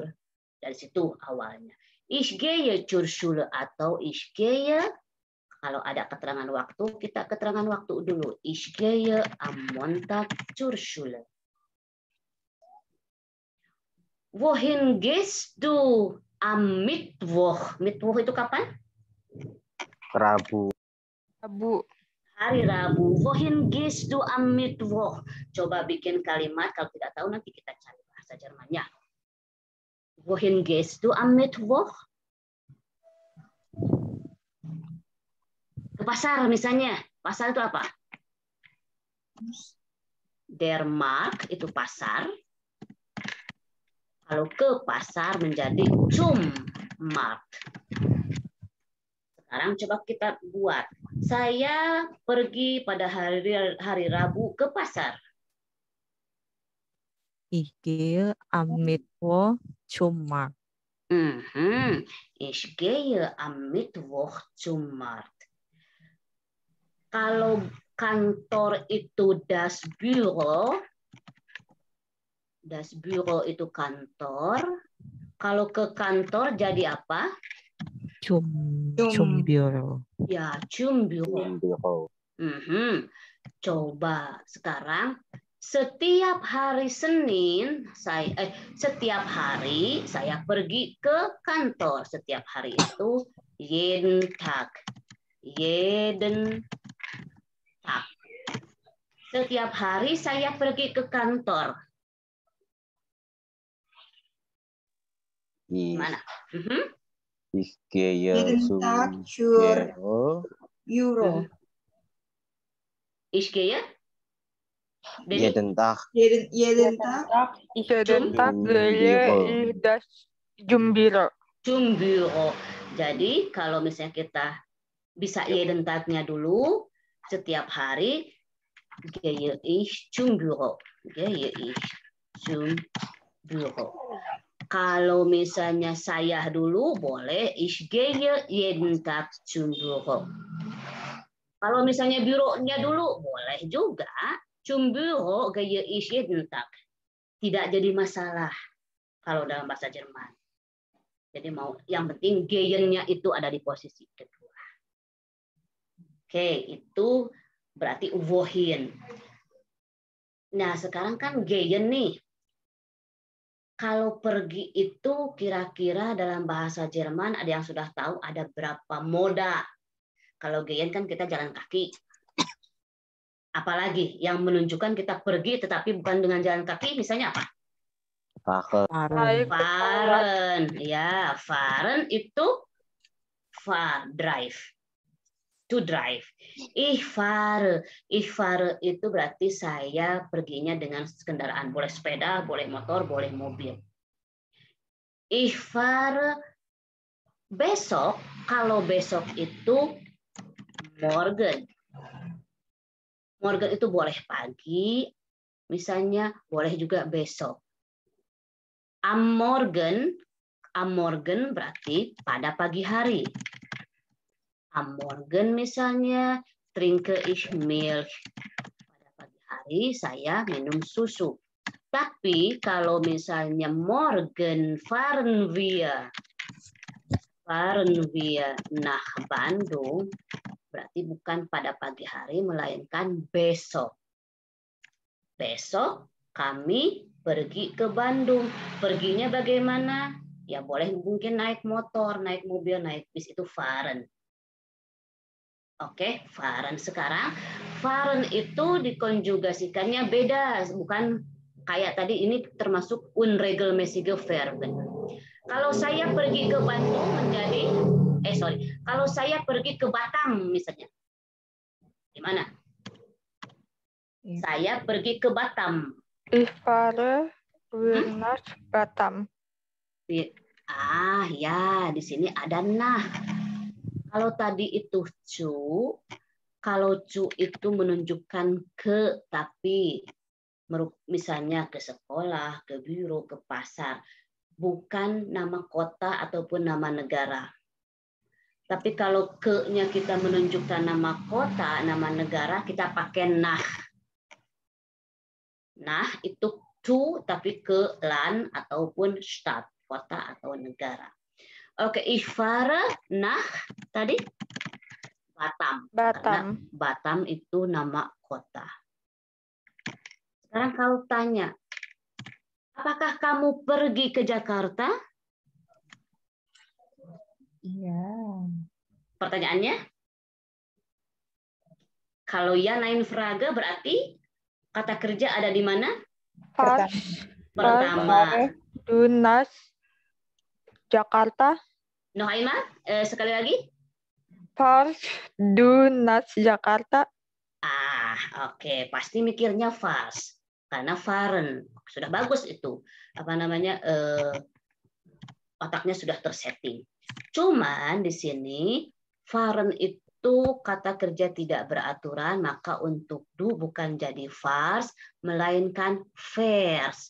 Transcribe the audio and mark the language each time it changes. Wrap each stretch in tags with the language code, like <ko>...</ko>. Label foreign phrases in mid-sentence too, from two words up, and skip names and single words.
<id>Dari situ awalnya.</id> <de>Ich gehe zur Schule atau ich gehe.</de> <id>Kalau ada keterangan waktu, kita keterangan waktu dulu.</id> <de>Ich gehe am Montag zur Schule. Wohin gehst du am Mittwoch?</de> <id>Mittwoch itu kapan? Rabu. Hari Rabu.</id> <de>Wohin gehst du am Mittwoch?</de> <id>Coba bikin kalimat. Kalau tidak tahu nanti kita cari bahasa Jermannya.</id> <de>Wohin gehst du am Mittwoch?</de> <id>Ke pasar misalnya. Pasar itu apa?</id> <de>Der Markt</de> <id>itu pasar. Kalau ke pasar menjadi</id> <de>zum Markt.</de> <id>Sekarang coba kita buat. Saya pergi pada hari Rabu ke pasar.</id> <de>Ich gehe am Mittwoch zum Markt. Ich gehe am Mittwoch zum Markt.</de> <id>Kalau kantor itu</id> <de>das Büro</de> <id>itu kantor. Kalau ke kantor jadi apa?</id> <de>Zum Büro. Ya, zum Büro.</de> <id>Coba sekarang setiap hari Senin setiap hari saya pergi ke kantor. Setiap hari itu</id> <de>jeden Tag.</de> <id>Setiap hari saya pergi ke kantor. Mana?</id> <de>Ich gehe zum Büro. Ich gehe? Jeden Tag. Jeden Tag gehe ich das zum Büro. Zum Büro.</de> <id>Jadi kalau misalnya kita bisa</id> <de>jeden Tag-</de> <id>nya dulu, setiap hari</id> <de>gehe ich zum Büro. Gehe ich zum Büro.</de> <id>Kalau misalnya saya dulu boleh</id> <de>ich gehe jeden Tag zum Büro.</de> <id>Kalau misalnya bironya dulu boleh juga</id> <de>zum Büro gehe ich jeden Tag.</de> <id>Tidak jadi masalah kalau dalam bahasa Jerman. Jadi yang penting gehen-nya itu ada di posisi kedua. Oke, itu berarti wohin. Nah, sekarang kan gehen nih. Kalau pergi itu kira-kira dalam bahasa Jerman ada yang sudah tahu ada berapa moda. Kalau gehen kan kita jalan kaki. Apalagi yang menunjukkan kita pergi tetapi bukan dengan jalan kaki, misalnya apa? Fahren. Ya, fahren itu drive.</id> <en>To drive.</en> <de>Ich fahre</de> <id>itu berarti saya perginya dengan kendaraan, boleh sepeda, boleh motor, boleh mobil.</id> <de>Ich fahre</de> <id>besok, kalau besok itu morgen. Morgen itu boleh pagi, misalnya boleh juga besok.</id> <de>Am Morgen</de> <id>berarti pada pagi hari.</id> <de>Am Morgen misalnya trinke ich Milch.</de> <id>Pada pagi hari saya minum susu. Tapi kalau misalnya</id> <de>morgen fahren wir nach Bandung,</de> <id>berarti bukan pada pagi hari melainkan besok. Besok kami pergi ke Bandung. Perginya bagaimana? Ya boleh mungkin naik motor, naik mobil, naik bis, itu fahren. Oke, fahren. Sekarang fahren itu dikonjugasikannya beda, bukan kayak tadi, ini termasuk</id> <de>unregelmäßige Verben.</de> <id>Kalau saya pergi ke Bandung menjadi kalau saya pergi ke Batam misalnya. Gimana? Saya pergi ke Batam.</id> <de>Ich fahre nach Batam.</de> <id>Ya, di sini ada nah. Kalau tadi itu kalau cu itu menunjukkan ke, tapi misalnya ke sekolah, ke biro, ke pasar, bukan nama kota ataupun nama negara. Tapi kalau ke-nya kita menunjukkan nama kota, nama negara, kita pakai nah. Nah, itu zu, tapi ke land ataupun Stadt, kota atau negara. Oke,</id> <de>ich fahre nach tadi Batam.</de> <id>Karena Batam itu nama kota. Sekarang kalau tanya, apakah kamu pergi ke Jakarta? Iya. Pertanyaannya? Kalau ya</id> <de>nein Frage</de> <id>berarti kata kerja ada di mana? Pertama.</id> <de>Du nach Jakarta. Noch einmal,</de> <id>sekali lagi.</id> <de>Fahrst du nach Jakarta?</de> <id>Oke. Pasti mikirnya fast. Karena fahren. Sudah bagus itu. Apa namanya? Otaknya sudah tersetting. Cuman di sini fahren itu kata kerja tidak beraturan, maka untuk du bukan jadi fars, melainkan vers.</id>